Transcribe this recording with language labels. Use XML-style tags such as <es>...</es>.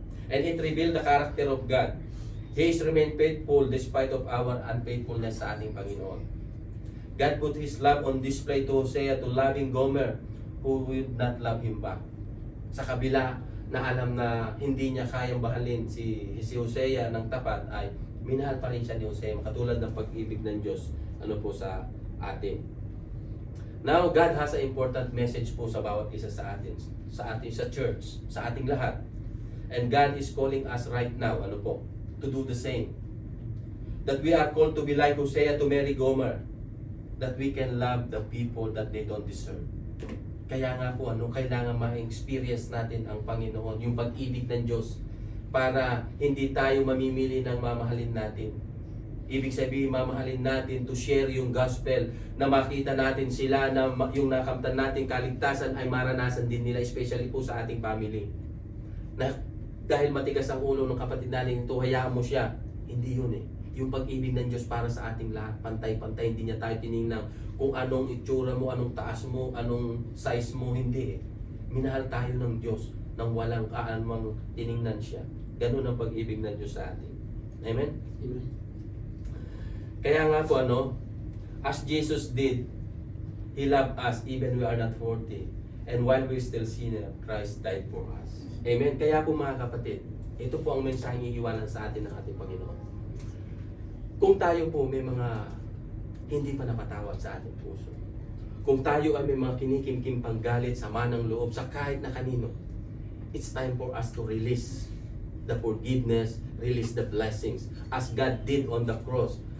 <en>And it revealed the character of God. He is remained faithful despite of our unfaithfulness</en> <tl>sa ating Panginoon.</tl> <en>God put His love on display to Hosea, to loving Gomer, who would not love him back.</en> <tl>Sa kabila na alam na hindi niya kayang bahalin si Hosea ng tapat, ay minahal pa rin siya ni Hosea, katulad ng pag-ibig ng Diyos ano po sa atin.</tl> <en>Now, God has an important message</en> <tl>po sa bawat isa sa atin, sa church, sa ating lahat.</tl> <en>And God is calling us right now,</en> <tl>ano po,</tl> <en>to do the same. That we are called to be like Hosea to marry Gomer. That we can love the people that they don't deserve.</en> <tl>Kaya nga po, kailangan ma-experience natin ang Panginoon, yung pag-ibig ng Diyos, para hindi tayo mamimili ng mamahalin natin. Ibig sabihin, mamahalin natin</tl> <en>to share</en> <tl>yung gospel, na makita natin sila na yung nakamtan natin kaligtasan ay maranasan din nila, especially po sa ating family. Na dahil matigas ang ulo ng kapatid natin, ito, hayaan mo siya. Hindi yun eh. Yung pag-ibig ng Diyos para sa ating lahat, pantay-pantay, hindi niya tayo tinignan kung anong itsura mo, anong taas mo, anong size mo, hindi eh. Minahal tayo ng Diyos nang walang kaanumang tinignan siya. Ganun ang pag-ibig ng Diyos sa atin. Amen? Amen. Kaya nga po,</tl> <en>as Jesus did, He loved us even we are not worthy. And while we still sinner, Christ died for us. Amen?</en> <tl>Kaya po mga kapatid, ito po ang mensaheng iiwanan sa atin ng ating Panginoon. Kung tayo po may mga hindi pa napatawad sa ating puso, kung tayo ay may mga kinikimkim pang galit, sama ng loob sa kahit na kanino,</tl> <en>it's time for us to release the forgiveness, release the blessings, as God did on the cross.</en>